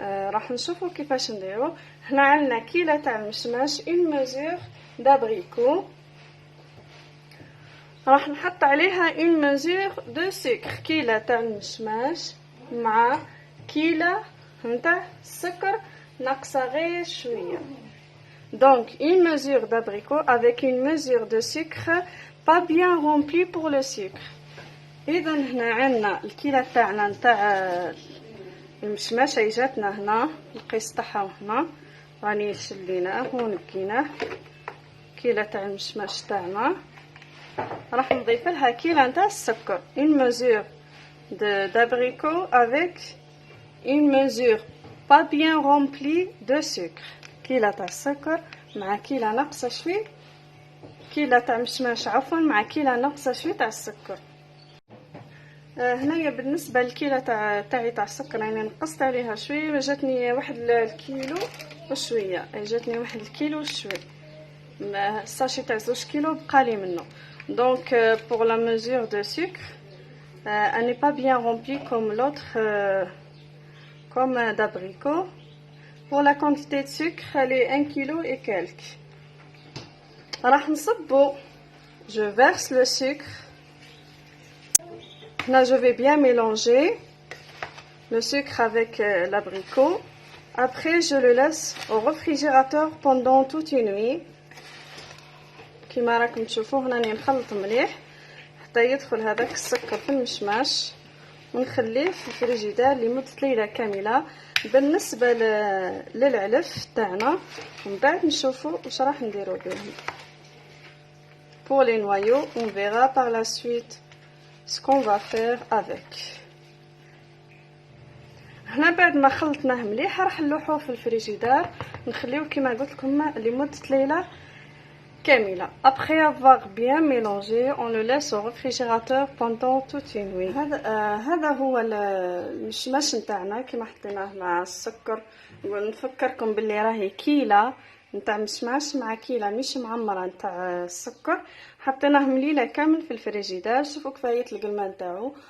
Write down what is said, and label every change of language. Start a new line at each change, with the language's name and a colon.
Arabic: راح نشوفوا كيفاش نديرو. هنا عندنا كيلة تاع المشماش
French: اون ميزور دابريكو،
Arabic: راح نحط عليها
French: اون ميزور دو سكر.
Arabic: كيلة تاع المشماش مع كيلة نتاع السكر ناقصه غير شويه.
French: Donc une mesure d'abricot avec une mesure de sucre pas bien remplie pour le sucre.
Arabic: اذا هنا عندنا الكيلة تاعنا نتاع المشماش هي جاتنا هنا، القيس تاعها هنا راني شليناه ونقيناه. كيلة تاع المشماش تاعنا راح نضيف لها كيلة نتاع السكر،
French: une mesure d'abricot avec une mesure pas bien remplie de sucre.
Arabic: كيلة تاع السكر مع كيلة ناقصه شوي، كيلة تاع مشماش عفوا مع كيلة ناقصه شوي تاع السكر. هنايا بالنسبه للكيلة تاع السكر يعني نقصت عليها شوي، جاتني واحد الكيلو وشويه، جاتني واحد الكيلو وشوي، الساشي تاع 2 كيلو بقالي منه.
French: دونك pour la mesure de sucre elle n'est pas bien remplie comme l'autre comme d'abricot. Pour la quantité de sucre elle est 1 kilo et quelques.
Arabic: راح نصبو.
French: Je verse le sucre. Là je vais bien mélanger le sucre avec l'abricot. Après je le laisse au réfrigérateur pendant toute une nuit.
Arabic: كما راكم تشوفوا هنا راني نخلط مليح حتى يدخل هذاك السكر في المشماش، ونخليه في الفريجيدار لمدة ليلة كاملة. بالنسبة للعلف تاعنا ومن بعد نشوفوا واش راح نديرو بهم.
French: Pour les noyaux on verra par la suite ce qu'on va faire avec.
Arabic: هنا بعد ما خلطناه مليح راح نلوحوه في الفريجيدار، نخليوه كما قلت لكم لمدة ليلة كاملة.
French: Après avoir bien mélangé, on le laisse au réfrigérateur pendant toute une nuit.
Arabic: هذا هو المشماش نتاعنا كما حطيناه مع السكر. ونفكركم باللي راهي كيلة نتاع مشماش مع كيلة مش معمرة نتاع السكر، حطيناه مليلة كامل في الفريجيدار. شوفوا كفاية القلمة نتاعو.